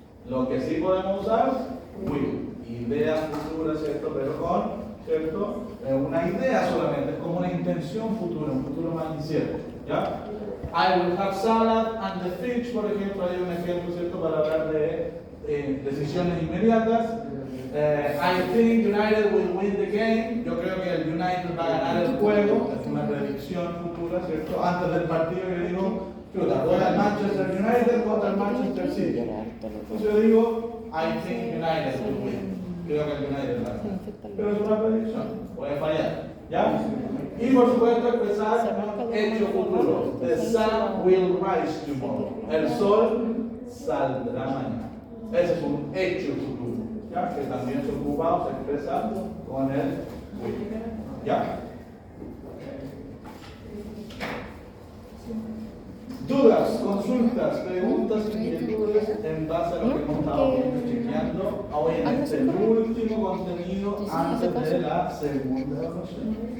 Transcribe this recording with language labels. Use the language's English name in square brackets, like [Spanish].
[Spanish] Lo que sí podemos usar, will. Ideas futuras, ¿cierto? Pero con, ¿cierto? Una idea solamente, es como una intención futura, un futuro más incierto, ¿ya? [English] I will have salad and the fish, [Spanish] por ejemplo, hay un ejemplo, ¿cierto? Para hablar de decisiones inmediatas. [English] I think United will win the game. [Spanish] Yo creo que el United va a ganar el juego, es una predicción futura, ¿cierto? Antes del partido yo digo, chuta, juega el Manchester United contra el Manchester City. Entonces yo digo, [English] I think United will win. [Spanish] Creo que el United va a ganar. Pero es una predicción, puede fallar, ¿ya? Y por supuesto expresar un hecho futuro. [English] The sun will rise tomorrow. [Spanish] El sol saldrá mañana. Ese es un hecho futuro, ¿ya? Que también se ocupa o se expresa con el will, ¿ya? Dudas, consultas, preguntas, inquietudes en base a lo que hemos estado chequeando hoy en este último contenido antes de la segunda evaluación.